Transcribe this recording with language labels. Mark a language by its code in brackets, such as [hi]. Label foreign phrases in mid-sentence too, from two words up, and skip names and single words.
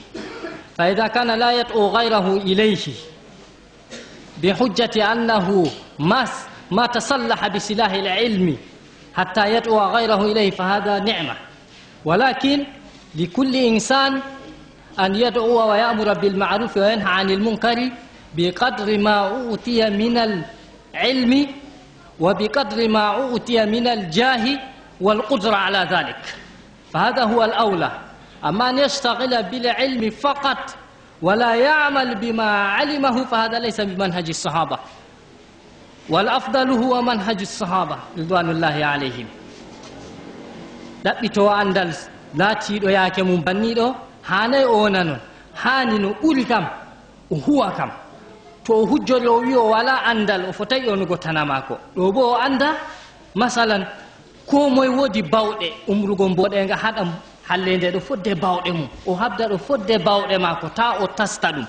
[ar] فإذا كان لا يدعو غيره إليه بحجة أنه ما تصلح بسلاح العلم حتى يدعو غيره إليه فهذا نعمة، ولكن لكل إنسان أن يدعو ويأمر بالمعروف وينهى عن المنكر بقدر ما أوتي من العلم وبقدر ما أوتي من الجاه والقدرة على ذلك، فهذا هو الأولى. أما أن يشتغل بالعلم فقط ولا يعمل بما علمه فهذا ليس بمنهج الصحابة، والأفضل هو منهج الصحابة رضوان الله عليهم. [ff] ɗaɓɓito andal laatiɗo yaake mum banniɗo hanay o nanon, hani no ɓuri kam o huwa kam. to o hujjori o wi o wala andal o fotay yonugo tana mako. ɗo bo o anda masalan ko moye woodi bawɗe umrugo mboɗenga haɗa hallende ɗo fodde bawɗe mum, o habda ɗo fodde bawɗe mako ta o tasta ɗum.